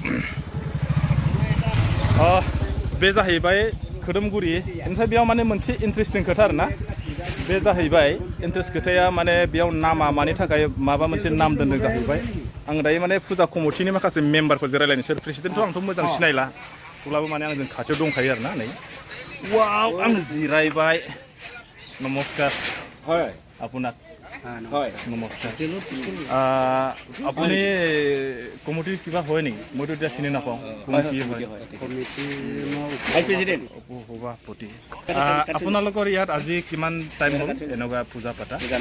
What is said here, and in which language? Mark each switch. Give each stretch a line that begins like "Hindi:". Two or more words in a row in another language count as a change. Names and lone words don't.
Bodo: बे जाहैबाय खोदोमगुरि ओमफ्राय बेयाव माने मोनसे इन्टारेस्टिं खोथा आरोना बे जाहैबाय इन्टारेस्ट खोथाया माने बेयाव नामा मानि थाखाय माबा मोनसे नाम दोनदों जाहैबाय आं दायो माने फुजा कमिटिनि माखासे मेम्बारफोरजों रायलायनोसै प्रेसिडेन्टथ' आंथ' मोजां सिनायला थेवब्लाबो माने आंजों खाथियाव दंखायो आरोना नै वाव आं जिरायबाय नमस्कार
Assamese: হয় আপোনাক হয় নমস্কাৰ আপুনি কমিটিৰ কিবা হয় নেকি মইতো এতিয়া চিনি নাপাওঁ সভাপতি আপোনালোকৰ ইয়াত আজি কিমান টাইম হ'ল এনেকুৱা পূজা পাতা